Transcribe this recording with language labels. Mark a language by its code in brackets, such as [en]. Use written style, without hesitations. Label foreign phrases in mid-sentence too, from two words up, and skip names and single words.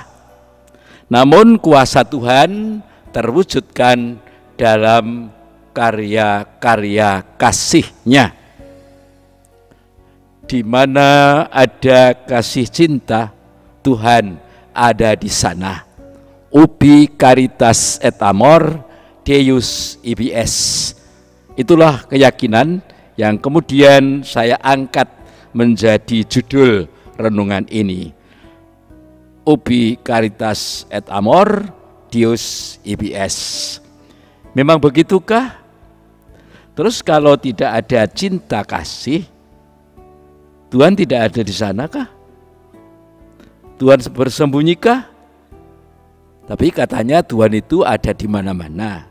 [id] Namun kuasa Tuhan terwujudkan dalam karya-karya kasih-Nya. Di mana ada kasih cinta, Tuhan ada di sana. [la] Ubi caritas et amor, Deus ibis. [id] Itulah keyakinan yang kemudian saya angkat menjadi judul renungan ini. [la] Ubi caritas et amor, Deus ibis. [id] Memang begitukah? Terus kalau tidak ada cinta kasih, Tuhan tidak ada di sanakah? Tuhan bersembunyi-kah? Tapi katanya Tuhan itu ada di mana-mana.